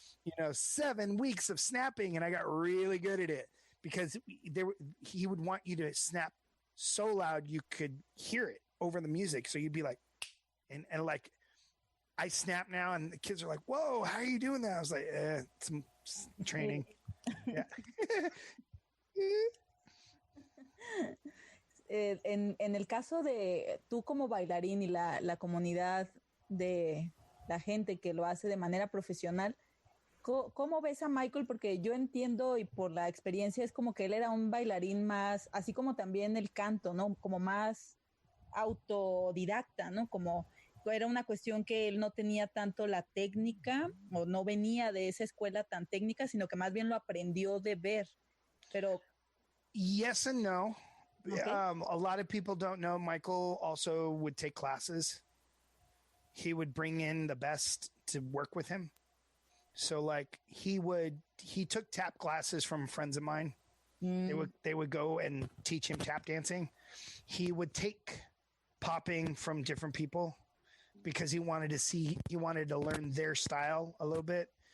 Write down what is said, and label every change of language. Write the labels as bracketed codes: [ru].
[en] You know, 7 weeks of snapping, and I got really good at it because he would want you to snap so loud you could hear it over the music. So you'd be like, and like, I snap now and the kids are like, whoa, how are you doing that? I was like, some training. Yeah. [es] En el caso de tú como bailarín y la comunidad de la gente que lo hace de manera profesional, ¿cómo ves a Michael? Porque yo entiendo y por la experiencia es como que él era un bailarín más, así como también el canto, ¿no? Como más autodidacta, ¿no? Como era una cuestión que él no tenía tanto la técnica o no venía de esa escuela tan técnica, sino que más bien lo aprendió de ver. Pero [en] yes and no. Okay. A lot of people don't know Michael also would take classes. He would bring in the best to work with him. So like he took tap classes from friends of mine. They would go and teach him tap dancing. He would take popping from different people because he wanted to learn their style a little bit.